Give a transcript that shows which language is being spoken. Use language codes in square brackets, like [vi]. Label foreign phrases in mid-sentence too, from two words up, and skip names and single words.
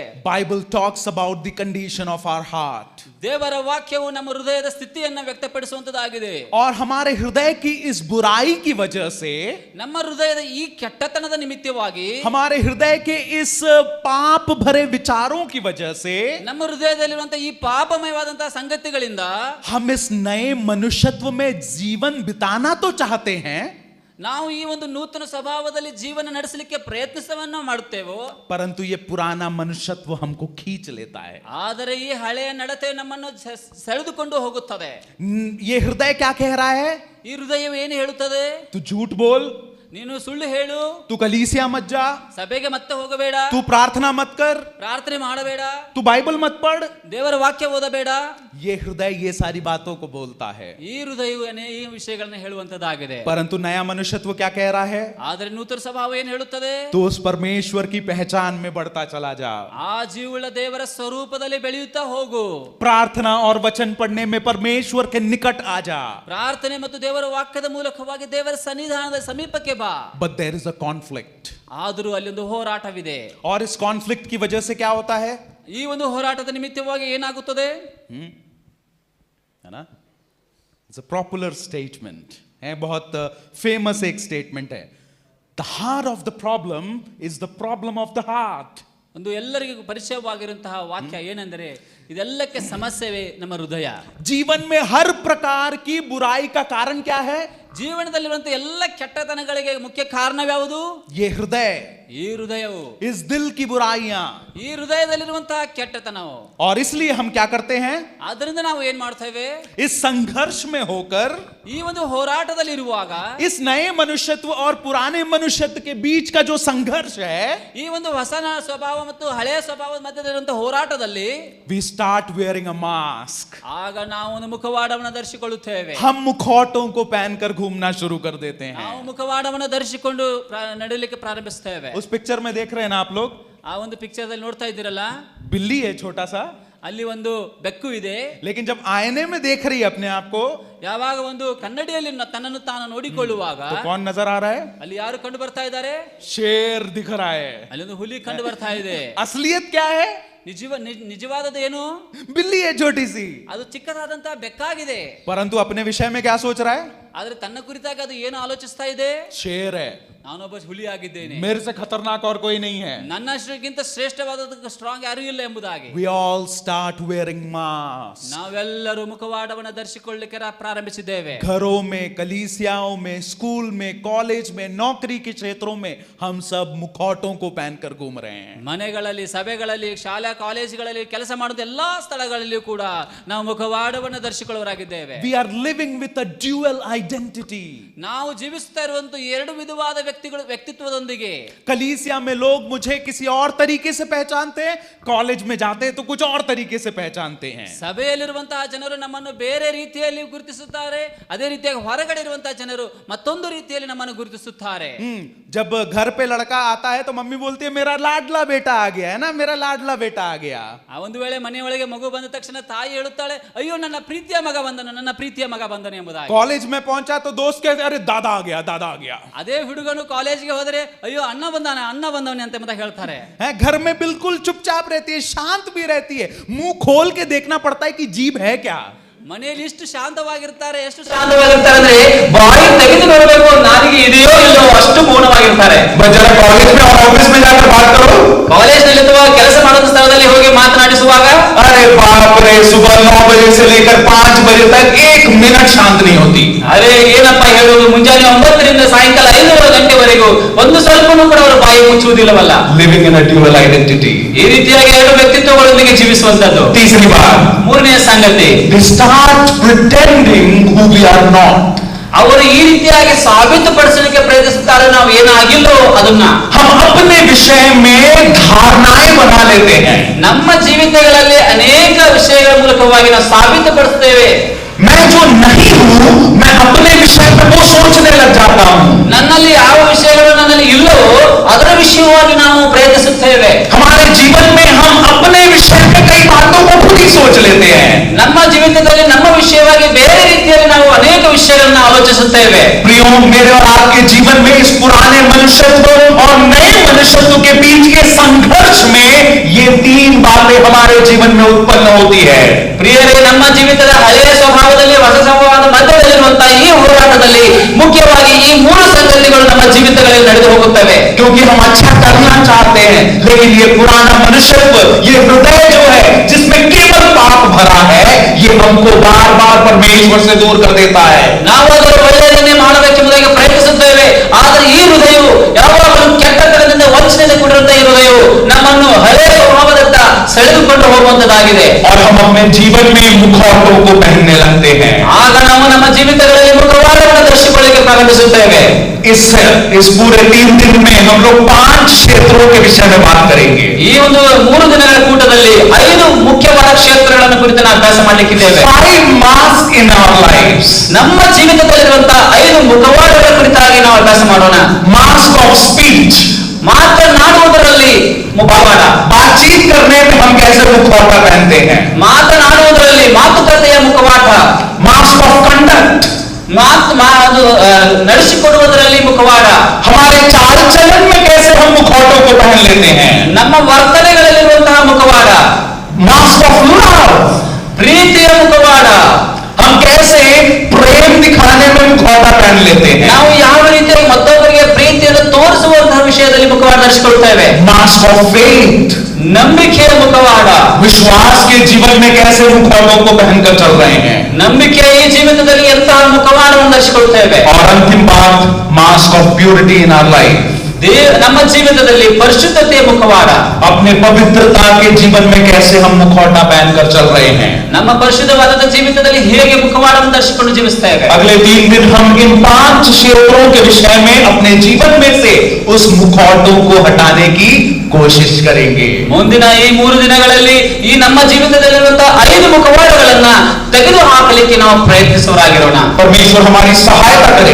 [en] Bible talks about the condition of our heart. [kn] ದೇವರ ವಾಕ್ಯವು ನಮ್ಮ ಹೃದಯದ ಸ್ಥಿತಿಯನ್ನು ವ್ಯಕ್ತಪಡಿಸುವಂತದ್ದಾಗಿದೆ. [hi] और हमारे हृदय की इस बुराई की वजह से, [kn] ನಮ್ಮ ಹೃದಯದ ಈ ಕೆಟ್ಟತನದ ನಿಮಿತ್ತವಾಗಿ, [hi] हमारे हृदय के इस पाप भरे विचारों की वजह से, [kn] ನಮ್ಮ ಹೃದಯದಲ್ಲಿರುವಂತಹ ಈ ಪಾಪಮಯವಾದಂತಹ ಸಂಗತಿಗಳಿಂದ [hi] हम इस नए मनुष्यत्व में जीवन बिताना तो चाहते हैं, [kn] ನಾವು ಈ ಒಂದು ನೂತನ ಸ್ವಭಾವದಲ್ಲಿ ಜೀವನ ನಡೆಸಲಿಕ್ಕೆ ಪ್ರಯತ್ನವನ್ನು ಮಾಡುತ್ತೇವೋ, [hi] परंतु ये पुराना मनुष्यत्व हमको खींच लेता है. [kn] ಆದರೆ ಈ ಹಳೆಯ ನಡತೆ ನಮ್ಮನ್ನು ಸೆಳೆದುಕೊಂಡು ಹೋಗುತ್ತದೆ. [hi] ये हृदय क्या कह रहा है? [kn] ಈ ಹೃದಯವು ಏನು ಹೇಳುತ್ತದೆ? [hi] तू झूठ बोल, [kn] ನೀನು ಸುಳ್ಳು ಹೇಳು, [hi] तू कलीसिया मत जा, [kn] ಸಭೆಗೆ ಮತ್ತೆ ಹೋಗಬೇಡ, [hi] तू प्रार्थना मत कर, [kn] ಪ್ರಾರ್ಥನೆ ಮಾಡಬೇಡ, [hi] तू बाइबल मत पढ़. [kn] ದೇವರ ವಾಕ್ಯ ಓದಬೇಡ. [hi] ये हृदय ये सारी बातों को बोलता है. [kn] ಈ ಹೃದಯವು ಈ ವಿಷಯಗಳನ್ನು ಹೇಳುವಂತದ್ದಾಗಿದೆ. [hi] परंतु नया मनुष्यत्व क्या कह रहा है? [kn] ಆದರೆ ನೂತನ ಸ್ವಭಾವ ಏನು ಹೇಳುತ್ತದೆ? [hi] तो उस परमेश्वर की पहचान में बढ़ता चला जा. [kn] ಆ ಜೀವವುಳ್ಳ ದೇವರ ಸ್ವರೂಪದಲ್ಲಿ ಬೆಳೆಯುತ್ತಾ ಹೋಗು. [hi] प्रार्थना और वचन पढ़ने में परमेश्वर के निकट आ जा. [kn] ಪ್ರಾರ್ಥನೆ ಮತ್ತು ದೇವರ ವಾಕ್ಯದ ಮೂಲಕವಾಗಿ ದೇವರ ಸನ್ನಿಧಾನದ ಸಮೀಪಕ್ಕೆ ಬಾ. [en] But there is a conflict. [kn] ಆದರೂ ಅಲ್ಲಿ ಒಂದು ಹೋರಾಟವಿದೆ. [hi] और इस कॉन्फ्लिक्ट की वजह से क्या होता है? [kn] ಈ ಒಂದು ಹೋರಾಟದ ನಿಮಿತ್ತವಾಗಿ ಏನಾಗುತ್ತದೆ? [hi] है ना? [en] It's a popular statement [hi] है, बहुत फेमस एक स्टेटमेंट है. [en] The heart of the problem is the problem of the heart. [kn] ಒಂದು ಎಲ್ಲರಿಗೂ ಪರಿಚಯವಾಗಿರುವಂತಹ ವಾಕ್ಯ ಏನೆಂದರೆ, ಇದೆಲ್ಲಕ್ಕೆ ಸಮಸ್ಯೆವೇ ನಮ್ಮ ಹೃದಯ. [hi] जीवन में हर प्रकार की बुराई का कारण क्या है? [kn] ಜೀವನದಲ್ಲಿರುವಂತಹ ಎಲ್ಲ ಕೆಟ್ಟತನಗಳಿಗೆ ಮುಖ್ಯ ಕಾರಣವ್ಯಾವುದು? [hi] ये हृदय, [kn] ಈ ಹೃದಯವು, [hi] इस दिल की बुराइयां. [kn] ಈ ಹೃದಯದಲ್ಲಿರುವಂತಹ ಕೆಟ್ಟತನವು. [hi] और इसलिए हम क्या करते हैं? [kn] ಆದ್ದರಿಂದ ನಾವು ಏನ್ ಮಾಡ್ತೇವೆ? [hi] इस संघर्ष में होकर, [kn] ಈ ಒಂದು ಹೋರಾಟದಲ್ಲಿ ಇರುವಾಗ, [hi] इस नए मनुष्यत्व और पुराने मनुष्यत्व के बीच का जो संघर्ष है, [kn] ಈ ಒಂದು ಹೊಸ ಸ್ವಭಾವ ಮತ್ತು ಹಳೆಯ ಸ್ವಭಾವದ ಮಧ್ಯದಲ್ಲಿರುವಂತಹ ಹೋರಾಟದಲ್ಲಿ [en] we start wearing a mask. [kn] ಆಗ ನಾವು ಒಂದು ಮುಖವಾಡವನ್ನು ಧರಿಸಿಕೊಳ್ಳುತ್ತೇವೆ. [hi] हम मुखौटों को पहनकर घूमना शुरू कर देते हैं. [kn] ನಾವು ಮುಖವಾಡವನ್ನು ಧರಿಸಿಕೊಂಡು ನಡೆಯಲಿಕ್ಕೆ ಪ್ರಾರಂಭಿಸುತ್ತೇವೆ. [hi] उस पिक्चर में देख रहे हैं ना आप लोग? [kn] ಆ ಒಂದು ಪಿಕ್ಚರ್ದಲ್ಲಿ ನೋಡ್ತಾ ಇದ್ದೀರಲ್ಲ, [hi] बिल्ली है छोटा सा, [kn] ಅಲ್ಲಿ ಒಂದು ಬೆಕ್ಕು ಇದೆ. [hi] लेकिन जब आईने में देख रही है अपने आप को, [kn] ಯಾವಾಗ ಒಂದು ಕನ್ನಡಿಯಲ್ಲಿ ತನ್ನನ್ನು ತಾನು ನೋಡಿಕೊಳ್ಳುವಾಗ [hi] तो कौन नजर आ रहा है? [kn] ಅಲ್ಲಿ ಯಾರು ಕಂಡು ಬರ್ತಾ ಇದ್ದಾರೆ? [hi] शेर दिख रहा है. [kn] ಅಲ್ಲಿ ಒಂದು ಹುಲಿ ಕಂಡು ಬರ್ತಾ ಇದೆ. [hi] असलियत क्या है? [kn] ನಿಜವಾದದ್ದು ಏನು? [hi] बिल्ली है छोटी सी, [kn] ಅದು ಚಿಕ್ಕದಾದಂತಹ ಬೆಕ್ಕಾಗಿದೆ. [hi] परंतु अपने विषय में क्या सोच रहा है? [kn] ಆದ್ರೆ ತನ್ನ ಕುರಿತಾಗಿ ಅದು ಏನು ಆಲೋಚಿಸ್ತಾ ಇದೆ? [hi] शेर है, [kn] ನಾನೊಬ್ಬ ಹುಲಿ ಆಗಿದ್ದೇನೆ, [hi] मेरे से खतरनाक और कोई नहीं है. [kn] ನನ್ನಷ್ಟಕ್ಕಿಂತ ಶ್ರೇಷ್ಠವಾದ ಸ್ಟ್ರಾಂಗ್ ಯಾರು ಇಲ್ಲ ಎಂಬುದಾಗಿ [en] We all start wearing masks. [kn] ನಾವೆಲ್ಲರೂ ಮುಖವಾಡವನ್ನು ಧರಿಸಿಕೊಳ್ಳಲಿಕ್ಕೆ ಪ್ರಾರಂಭಿಸಿದ್ದೇವೆ. [hi] घरों में, कलीसियाओं में, स्कूल में, कॉलेज में, नौकरी के क्षेत्रों में हम सब मुखौटों को पहनकर घूम रहे हैं. [kn] ಮನೆಗಳಲ್ಲಿ, ಸಭೆಗಳಲ್ಲಿ, ಶಾಲಾ ಕಾಲೇಜುಗಳಲ್ಲಿ, ಕೆಲಸ ಮಾಡುವ ಎಲ್ಲಾ ಸ್ಥಳಗಳಲ್ಲಿಯೂ ಕೂಡ ನಾವು ಮುಖವಾಡವನ್ನು ಧರಿಸಿಕೊಳ್ಳುವರಾಗಿದ್ದೇವೆ. [en] We are living with a dual identity. [kn] ನಾವು ಜೀವಿಸ್ತಾ ಇರುವಂತ ಎರಡು ವಿಧವಾದ ವ್ಯಕ್ತಿತ್ವದೊಂದಿಗೆ. [hi] कलीसिया में लोग मुझे किसी और तरीके से पहचानते हैं, कॉलेज में जाते हैं तो कुछ और तरीके से पहचानते हैं. [kn] ಸಭೆಯಲ್ಲಿರುವಂತಹ ಜನರು ನಮ್ಮನ್ನು ಬೇರೆ ರೀತಿಯಲ್ಲಿ ಗುರುತಿಸುತ್ತಾರೆ, ಅದೇ ರೀತಿಯಾಗಿ ಹೊರಗಡೆ ಇರುವಂತಹ ಜನರು ಮತ್ತೊಂದು ರೀತಿಯಲ್ಲಿ ನಮ್ಮನ್ನು ಗುರುತಿಸುತ್ತಾರೆ. [hi] जब घर पे लड़का आता है तो मम्मी बोलती है मेरा लाडला बेटा आ गया है ना, मेरा लाडला बेटा आ गया. [kn] ಆ ಒಂದು ವೇಳೆ ಮನೆಯೊಳಗೆ ಮಗು ಬಂದ ತಕ್ಷಣ ತಾಯಿ ಹೇಳುತ್ತಾಳೆ, ಅಯ್ಯೋ ನನ್ನ ಪ್ರೀತಿಯ ಮಗ ಬಂದನು, ನನ್ನ ಪ್ರೀತಿಯ ಮಗ ಬಂದನು ಎಂಬುದಾಗಿ. [hi] कॉलेज में पहुंचा तो दोस्त कहते अरे दादा आ गया, दादा आ गया. [kn] ಅದೇ ಹುಡುಗನು ಕಾಲೇಜ್ಗೆ ಹೋದರೆ ಅಯ್ಯೋ ಅಣ್ಣ ಬಂದಾನೆ, ಅಣ್ಣ ಬಂದವನೇ ಅಂತ ಎಂಬುದಾಗಿ ಹೇಳ್ತಾರೆ. [hi] घर में बिल्कुल चुपचाप रहती है, शांत भी रहती है, मुंह खोल के देखना पड़ता है कि जीभ है क्या. [kn] ಮನೆಯಲ್ಲಿ ಇಷ್ಟು ಶಾಂತವಾಗಿರ್ತಾರೆ, ಎಷ್ಟು ಶಾಂತವಾಗಿರ್ತಾರೆ ಅಂದ್ರೆ ಬಾಯಿ ತೆಗೆದು ನೋಡಬೇಕು ನಾಲಿಗೆ ಇದೆಯೋ ಇಲ್ಲೋ ಅಷ್ಟು ಮೌನವಾಗಿರ್ತಾರೆ. [hi] कॉलेज में और ऑफिस में जाकर बात करो, [kn] ಕಾಲೇಜ್ ನಲ್ಲಿ ಅಥವಾ ಕೆಲಸ ಮಾಡುವ ಸ್ಥಳದಲ್ಲಿ ಹೋಗಿ ಮಾತನಾಡಿಸುವಾಗ [hi] अरे बाप रे, सुबह 9 बजे से लेकर 5 बजे तक 1 मिनट शांत नहीं होती। [kn] ಅರೆ ಏನಪ್ಪ ಹೇಳುವುದು, ಮುಂಜಾನೆ 9 ರಿಂದ ಸಾಯಂಕಾಲ 5 ಗಂಟೆವರೆಗೂ ಒಂದು ಸ್ವಲ್ಪನೂ ಕೂಡ ಅವರು ಬಾಯಿ ಮುಚ್ಚುವುದಿಲ್ಲವಲ್ಲ. [en] living in a dual identity. [kn] ಈ ರೀತಿಯಾಗಿ ಎರಡು ವ್ಯಕ್ತಿತ್ವಗಳೊಂದಿಗೆ ಜೀವಿಸುವಂತದ್ದು. [hi] तीसरी बात, [kn] ಮೂರನೆಯ ಸಂಗತಿ, [en] they start pretending who we are not। [kn] ಅವರು ಈ ರೀತಿಯಾಗಿ ಸಾಬೀತುಪಡಿಸಲಿಕ್ಕೆ ಪ್ರಯತ್ನಿಸುತ್ತಾರೆ ನಾವು ಏನಾಗಿಲ್ಲೋ ಅದನ್ನ. [hi] हम अपने विषय में धारणाएं बना लेते हैं। [kn] ನಮ್ಮ ಜೀವಿತಗಳಲ್ಲಿ ಅನೇಕ ವಿಷಯಗಳ ಮೂಲಕವಾಗಿ ನಾವು ಸಾಬೀತುಪಡಿಸುತ್ತೇವೆ. [hi] मैं जो नहीं हूं, मैं अपने विषय में वो सोचने लग जाता हूं। [kn] ನನ್ನಲ್ಲಿ ಯಾವ ವಿಷಯಗಳು ನನ್ನಲ್ಲಿ ಇಲ್ಲವೋ ಅದರ ವಿಷಯವಾಗಿ ನಾವು ಪ್ರಯತ್ನಿಸುತ್ತೇವೆ. [hi] हमारे जीवन में हम अपने विषय में कई बातों को खुद ही सोच लेते हैं। [kn] ನಮ್ಮ ಜೀವಿತದಲ್ಲಿ ನಮ್ಮ ವಿಷಯವಾಗಿ ಬೇರೆ ರೀತಿಯಲ್ಲಿ ನಾವು ಅನೇಕ ವಿಷಯಗಳನ್ನು ಆಲೋಚಿಸುತ್ತೇವೆ. [hi] प्रियो, मेरे और आपके जीवन में इस पुराने मनुष्यत्व और नए मनुष्यत्व के बीच के संघर्ष में ये 3 बातें हमारे जीवन में उत्पन्न होती है। [kn] ಪ್ರಿಯರೇ, ನಮ್ಮ ಜೀವಿತದ ಹಳೆಯ ಸ್ವಭಾವದಲ್ಲಿ ಹೊಸ ಸ್ವಭಾವದ ಮಧ್ಯದಲ್ಲಿರುವಂತಹ ಈ ಹೋರಾಟದಲ್ಲಿ ಮುಖ್ಯವಾಗಿ ಈ 3 ಸಂಗತಿಗಳು ನಮ್ಮ ಜೀವಿತಗಳಲ್ಲಿ ನಡೆದು ಹೋಗುತ್ತವೆ. [hi] क्योंकि हम अच्छा करना चाहते हैं, लेकिन ये पुराना मनुष्यत्व, ये हृदय जो है जिसमें केवल पाप भरा है, ये हमको बार बार परमेश्वर से दूर कर देता है। [kn] ನಾವು ಅದರ ಒಳ್ಳೆಯದನ್ನೇ ಮಾಡಬೇಕೆಂಬುದಾಗಿ ಪ್ರಯತ್ನಿಸುತ್ತೇವೆ, ಆದರೆ ಈ ಹೃದಯವು ಯಾವಾಗಲೂ ಕೆಟ್ಟತನದಿಂದ ವಂಚನೆಯಿಂದ ಕೂಡಿರುವಂತಹ ಈ ಹೃದಯವು ನಮ್ಮನ್ನು ಹಳೆಯ ಸ್ವಭಾವದತ್ತ ಸೆಳೆದುಕೊಂಡು ಹೋಗುವಂತದ್ದಾಗಿದೆ. [hi] और हम अपने जीवन में मुखौटों को पहनने लगते हैं। [kn] ಆಗ ನಾವು ನಮ್ಮ ಜೀವಿತಗಳಲ್ಲಿ ಮುಖವಾಡವನ್ನು ಧರಿಸಿಕೊಳ್ಳಲಿಕ್ಕೆ ಪ್ರಾರಂಭಿಸುತ್ತೇವೆ. [hi] इस पूरे 3 दिन में हम लोग 5 क्षेत्रों के विषय में बात करेंगे। [kn] ಈ ಒಂದು 3 ದಿನಗಳ ಕೂಟದಲ್ಲಿ 5 ಮುಖ್ಯವಾದ ಕ್ಷೇತ್ರಗಳನ್ನು ಕುರಿತು ನಾವು ಅಭ್ಯಾಸ ಮಾಡಲಿಕ್ಕಿದ್ದೇವೆ. [en] 5 masks in our lives। [kn] ನಮ್ಮ ಜೀವಿತದಲ್ಲಿರುವಂತಹ 5 ಮುಖವಾಡಗಳ ಕುರಿತಾಗಿ ನಾವು ಅಭ್ಯಾಸ ಮಾಡೋಣ. [en] mask of speech, [kn] ಮಾತನಾಡುವುದರಲ್ಲಿ ಮುಖವಾಡ. [hi] बातचीत करने में हम कैसे मुखौटा पहनते हैं। [kn] ಮಾತನಾಡುವುದರಲ್ಲಿ ಮಾತುಕತೆಯ ಮುಖವಾಟ. [en] mask of conduct, [kn] ನಡೆಸಿಕೊಡುವುದರಲ್ಲಿ ಮುಖವಾಡ. [hi] हमारे चाल चलन में कैसे हम मुखौटों को पहन लेते हैं। [kn] ನಮ್ಮ ವರ್ತನೆಗಳಲ್ಲಿರುವಂತಹ ಮುಖವಾಡ. [en] mask of love, [kn] ಪ್ರೀತಿಯ ಮುಖವಾಡ. [hi] हम कैसे प्रेम दिखाने में मुखौटा पहन लेते हैं। [kn] ನಾವು ಯಾವ ರೀತಿಯಾಗಿ ಮತ್ತೊಬ್ಬರಿಗೆ ಪ್ರೀತಿಯನ್ನು ತೋರಿಸುವಂತಹ ವಿಷಯದಲ್ಲಿ ಮುಖವಾಡ ಧರಿಸಿಕೊಳ್ತೇವೆ. [en] mask of faith, [kn] ನಂಬಿಕೆಯ ಮುಖವಾಡ. [hi] विश्वास के जीवन में कैसे मुखौटों को पहनकर चल रहे हैं। [kn] ನಂಬಿಕೆಯ ಈ ಜೀವಿತದಲ್ಲಿ ಎಂತಹ ಮುಖವಾಡವನ್ನು ಧರಿಸಿಕೊಳ್ತೇವೆ. [hi] और अंतिम बात, [en] mask of purity in our life, [kn] ನಮ್ಮ ಜೀವಿತದಲ್ಲಿ ಪರಿಶುದ್ಧತೆಯ ಮುಖವಾಡ. [hi] अपने पवित्रता के जीवन में कैसे हम मुखौटा पहनकर चल रहे हैं। [kn] ನಮ್ಮ ಪರಿಶುದ್ಧವಾದ ಜೀವಿತದಲ್ಲಿ ಹೇಗೆ ಮುಖವಾಡವನ್ನು ಧರಿಸಿಕೊಂಡು ಜೀವಿಸ್ತೇವೆ. [hi] अगले 3 दिन हम इन 5 क्षेत्रों के विषय में अपने जीवन में से उस मुखौटों को हटाने की कोशिश करेंगे। [kn] ಮುಂದಿನ ಈ 3 ದಿನಗಳಲ್ಲಿ ಈ ನಮ್ಮ ಜೀವಿತದಲ್ಲಿರುವಂತಹ 5 ಮುಖವಾಡಗಳನ್ನ ತೆಗೆದು ಹಾಕಲಿಕ್ಕೆ ನಾವು ಪ್ರಯತ್ನಿಸುವರಾಗಿರೋಣ. [hi] परमेश्वर हमारी सहायता करे,